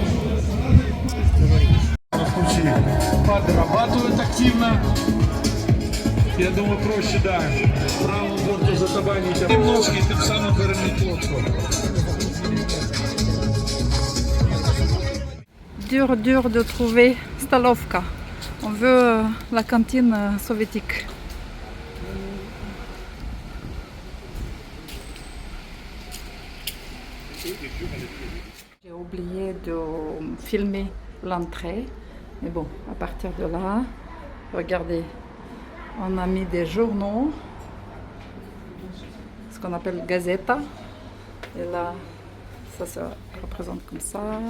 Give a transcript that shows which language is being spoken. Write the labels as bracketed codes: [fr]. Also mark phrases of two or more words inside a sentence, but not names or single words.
[ru] Включи. Подрабатывают активно. Я думаю, проще, да, правому борту затабанить немножко и тем самым выровнять лодку. [fr] Dur de trouver Stalovka. On veut la cantine soviétique. J'ai oublié de filmer l'entrée, mais bon, à partir de là, regardez, on a mis des journaux, ce qu'on appelle gazeta, et là, ça se représente comme ça.